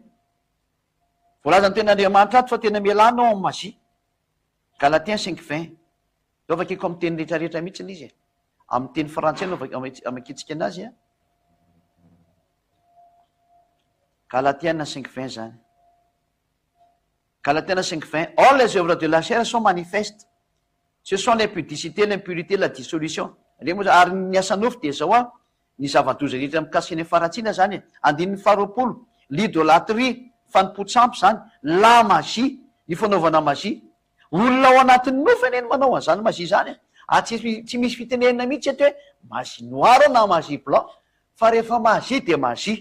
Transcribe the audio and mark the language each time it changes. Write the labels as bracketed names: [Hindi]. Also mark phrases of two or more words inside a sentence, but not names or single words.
[Malagasy] Voalaza ny ten'Andriamanitra ato fa tena mialanao amin'ny magie. Galatiens 5:20. Eo vakiko amin'ny teny rehetrarehetra mihitsy izy. Amin'ny teny frantsay no amakitsika anazy. Galatiens 5:20 zany. Galatiens 5:20. [French] Or les œuvres de la chair sont manifestes. Ce sont l'impudicité, l'impurité, la dissolution. [Malagasy] Ary ny asan'ofo de zao ny zava-doza rehetra mikasika ny faratsiana zany. Andininy faharoapolo, l'idolâtrie, fanimpotsampy zany, [French] la magie, [Malagasy] ny fanaovana magie. Olona ao anatin'ny nofo eny manao an'izany magie zany. Tsy misy fitenenana mihitsy hoe [French] magie noire [Malagasy] na [French] magie blanc, [Malagasy] fa rehefa magie de magie.